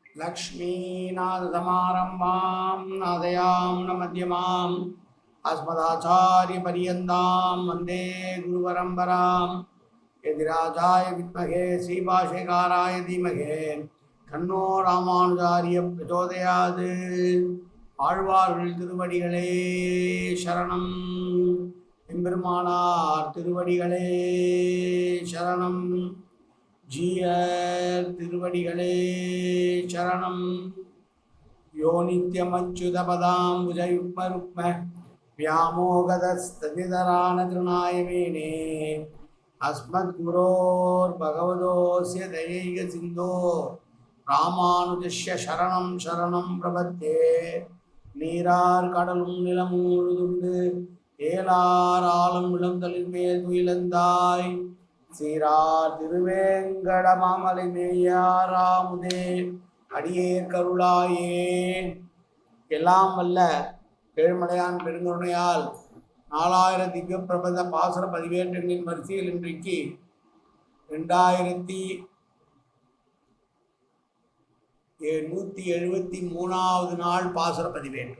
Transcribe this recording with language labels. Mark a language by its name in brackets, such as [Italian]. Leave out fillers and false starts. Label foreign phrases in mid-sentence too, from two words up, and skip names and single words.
[Sanskrit] लक्ष्मीनाथसमारम्भां नादयां न मध्यमाम् अस्मदाचार्यपर्यन्तां वन्दे गुरुपरम्पराम् यतिराजाय विद्महे श्रीभाष्यकाराय धीमहि तन्नो रामानुजार्य प्रचोदयात् [Tamil] ஆழ்வார்கள் திருவடிகளே சரணம் எம்பெருமானார் திருவடிகளே சரணம் ஜீயர் திருவடிகளே சரணம் [Sanskrit] यो नित्यमच्युतपदाम्बुजयुग्मरुक्म व्यामोगदस्तदितरान तृणायमेने अस्मद्गुरोर् भगवतोऽस्य दयैकसिन्धो रामानुजस्य शरणं शरणं प्रपद्ये [Tamil] நீரார் கடலும் நிலமூழுதுண்டு ஏலார் ஆலம் இளந்தளிர் மேல் துயிலந்தாய் சீரார் திருவேங்கடமாமலை மேயாராமுதே அடியே கருளாயே. எல்லாம் வல்ல ஏழுமலையான் பெருங்கருணையால் 4000 திவ்ய பிரபந்த பாசுர பதிவேற்றங்களின் வரிசையில் இன்றைக்கு 2173வது நாள் பாசுர பதிவேற்றம்.